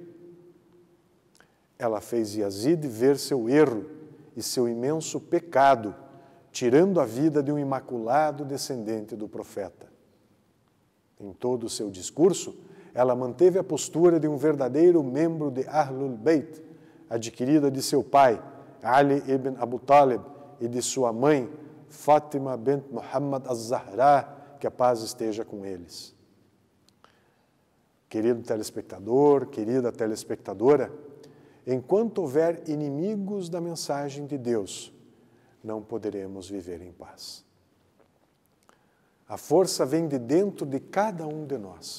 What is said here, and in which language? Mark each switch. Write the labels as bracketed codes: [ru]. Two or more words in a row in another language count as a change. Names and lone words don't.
[pt] Ela fez Yazid ver seu erro e seu imenso pecado, tirando a vida de um imaculado descendente do profeta. Em todo o seu discurso, ela manteve a postura de um verdadeiro membro de Ahlul Bayt, adquirida de seu pai, Ali ibn Abu Talib, e de sua mãe, Fátima bint Muhammad az-Zahra, que a paz esteja com eles. Querido telespectador, querida telespectadora, enquanto houver inimigos da mensagem de Deus, não poderemos viver em paz. A força vem de dentro de cada um de nós.